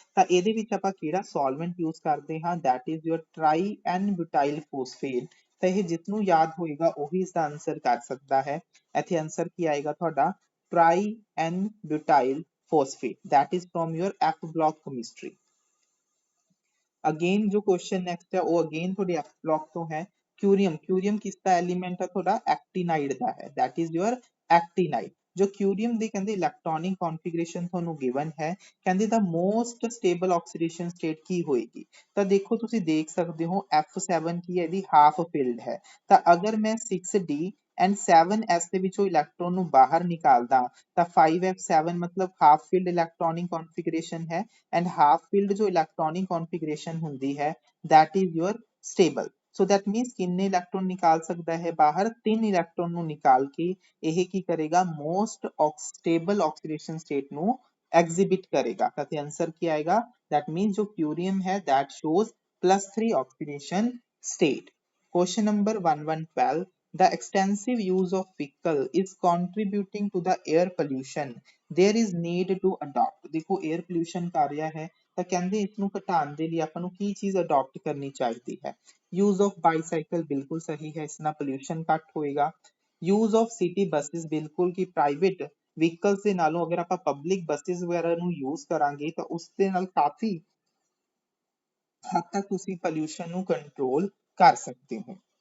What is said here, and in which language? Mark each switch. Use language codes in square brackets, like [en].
[pa] ਤਾਂ ਇਹਦੇ ਵਿੱਚ ਆਪਾਂ ਕਿਹੜਾ ਸੋਲਵੈਂਟ ਯੂਜ਼ ਕਰਦੇ ਹਾਂ [en] that is your tri-n-butyl phosphate। [pa] ਤਾਂ ਇਹ ਜਿਸ ਨੂੰ ਯਾਦ ਹੋਏਗਾ ਉਹੀ ਇਸਦਾ ਆਨਸਰ ਕਰ ਸਕਦਾ ਹੈ। ਇੱਥੇ ਆਨਸਰ ਕੀ ਆਏਗਾ ਤੁਹਾਡਾ tri-n-butyl phosphate [en] that is from your F block chemistry। [hi] Again जो क्वेश्चन नेक्स्ट है वो अगेन थोड़ी F block तो है। क्यूरियम, क्यूरियम किसका एलिमेंट है, थोड़ा एक्टिनाइड का है [en] that is your actinide। [pa] जो क्यूरियम ਦੀ ਕਹਿੰਦੇ ਇਲੈਕਟ੍ਰੋਨਿਕ ਕਨਫੀਗਰੇਸ਼ਨ ਤੁਹਾਨੂੰ ਗਿਵਨ ਹੈ, ਕਹਿੰਦੇ ਦਾ ਮੋਸਟ ਸਟੇਬਲ ਆਕਸੀਡੇਸ਼ਨ ਸਟੇਟ ਕੀ ਹੋਏਗੀ। ਤਾਂ ਦੇਖੋ ਤੁਸੀਂ ਦੇਖ ਸਕਦੇ ਹੋ F7 ਕੀ ਹੈ, ਇਹਦੀ ਹਾਫ ਫਿਲਡ ਹੈ। ਤਾਂ ਅਗਰ ਮੈਂ 6d ਐਂਡ 7s ਦੇ ਵਿੱਚੋਂ ਇਲੈਕਟ੍ਰੋਨ ਨੂੰ ਬਾਹਰ ਨਿਕਾਲਦਾ ਤਾਂ 5f7 ਮਤਲਬ ਹਾਫ ਫਿਲਡ ਇਲੈਕਟ੍ਰੋਨਿਕ ਕਨਫੀਗਰੇਸ਼ਨ ਹੈ ਐਂਡ ਹਾਫ ਫਿਲਡ ਜੋ ਇਲੈਕਟ੍ਰੋਨਿਕ ਕਨਫੀਗਰੇਸ਼ਨ ਹੁੰਦੀ ਹੈ [en] that is your stable। [pa] So that means ਕਿੰਨੇ ਇਲੈਕਟ੍ਰੋਨ ਨਿਕਾਲ ਸਕਦਾ ਹੈ ਬਾਹਰ, 3 ਇਲੈਕਟ੍ਰੋਨ ਨੂੰ ਨਿਕਾਲ ਕੇ ਇਹ ਕੀ ਕਰੇਗਾ, ਮੋਸਟ ਸਟੇਬਲ ਆਕਸੀਡੇਸ਼ਨ ਸਟੇਟ ਨੂੰ ਐਗਜ਼ਿਬਿਟ ਕਰੇਗਾ। ਤਾਂ ਤੇ ਆਨਸਰ ਕੀ ਆਏਗਾ, that means ਜੋ [hi] क्यूरियम है [en] that shows +3 oxidation state। [pa] Question number 1112 [en] The extensive use of vehicle is contributing to the air pollution. There is need to adopt. [hi] देखो [pa] air pollution ਕਰ ਰਿਹਾ ਹੈ ਤਾਂ ਕਹਿੰਦੇ ਇਸ ਨੂੰ ਘਟਾਉਣ ਦੇ ਲਈ ਆਪਾਂ ਨੂੰ ਕੀ ਚੀਜ਼ ਅਡਾਪਟ ਕਰਨੀ ਚਾਹੀਦੀ ਹੈ। use of bicycle ਬਿਲਕੁਲ ਸਹੀ ਹੈ, ਇਸ ਨਾਲ pollution ਘੱਟ ਹੋਏਗਾ। use of city buses ਬਿਲਕੁਲ ਕਿ private vehicles ਦੇ ਨਾਲੋਂ ਅਗਰ ਆਪਾਂ public buses ਵਗੈਰਾ ਨੂੰ use ਕਰਾਂਗੇ ਤਾਂ ਉਸ ਦੇ ਨਾਲ ਕਾਫੀ ਹੱਦ ਤੱਕ ਤੁਸੀਂ pollution ਨੂੰ control ਕਰ ਸਕਦੇ ਹੋ।